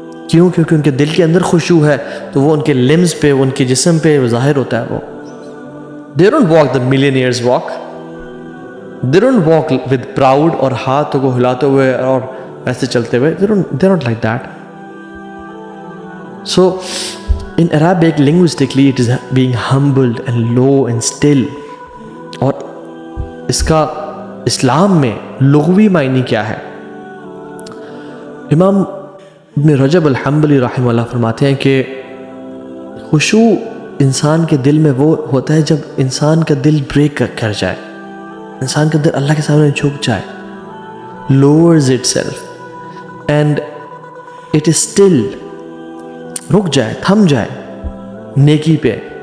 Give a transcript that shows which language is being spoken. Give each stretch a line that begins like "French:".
Urdu: کیوں؟ کیونکہ ان کے دل کے اندر خشوع ہے تو وہ ان کے لمز پہ، ان کے جسم پہ ظاہر ہوتا ہے. وہ
English: they don't walk the millionaires walk, they don't walk with proud
Urdu: اور ہاتھوں کو ہلاتے ہوئے اور ایسے چلتے ہوئے.
English: they're not like that. So in Arabic linguistically it is being humbled and low and still.
Urdu: اور اس کا اسلام میں لغوی معنی کیا ہے؟ امام ابن رجب الحنبلی رحمہ اللہ فرماتے ہیں کہ خشوع انسان کے دل میں وہ ہوتا ہے جب انسان کا دل بریک کر جائے، انسان کا دل اللہ کے سامنے جھک جائے،
English: lowers itself and it is still،
Urdu: رک جائے، تھم جائے نیکی پہ.